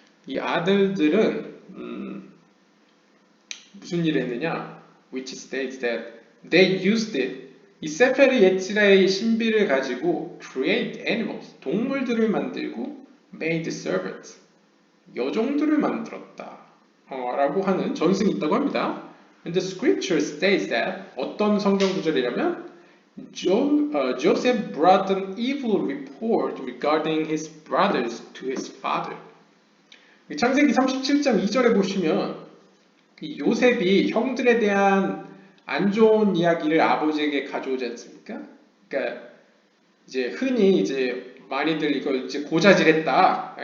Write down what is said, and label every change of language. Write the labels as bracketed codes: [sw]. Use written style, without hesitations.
[ko] 이 아들들은 무슨 일을 했느냐? [en] Which states that they used it. [ko] 이 세페르 예치라의 신비를 가지고 [en] create animals, [ko] 동물들을 만들고 [en] made servants, [ko] 여종들을 만들었다 라고 하는 전승이 있다고 합니다. [en] And the scripture states that [ko] 어떤 성경 구절이라면 [en] Joseph brought an evil report regarding his brothers to his father. [ko] 창세기 37장 2절에 보시면 이 요셉이 형들에 대한 안 좋은 이야기를 아버지에게 가져오지 않습니까? 그러니까 이제 흔히 이제 많이들 이걸 이제 고자질했다.